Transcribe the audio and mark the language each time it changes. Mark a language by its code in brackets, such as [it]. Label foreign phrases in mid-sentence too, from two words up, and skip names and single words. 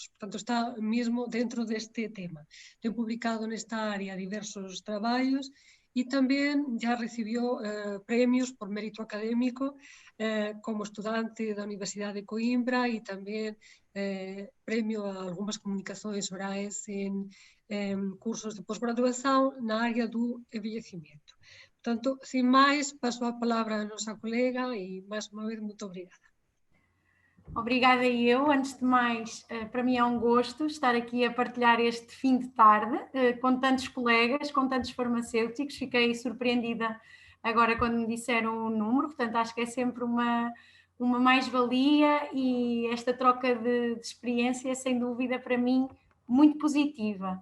[gl] Portanto, está mesmo dentro deste tema. Ten publicado nesta área diversos traballos e tamén já recibiu premios por mérito académico como estudante da Universidade de Coimbra e tamén premio a algunhas comunicações orais en cursos de posgraduación na área do envellecimento. Portanto, sin máis, paso a palabra a nosa colega e, máis unha vez, [pt] muito obrigada. Obrigada eu. Antes de mais, para mim é um gosto estar aqui a partilhar este fim de tarde com tantos colegas, com tantos farmacêuticos. Fiquei surpreendida agora quando me disseram o número, portanto acho que é sempre uma mais-valia e esta troca de experiência é sem dúvida para mim muito positiva.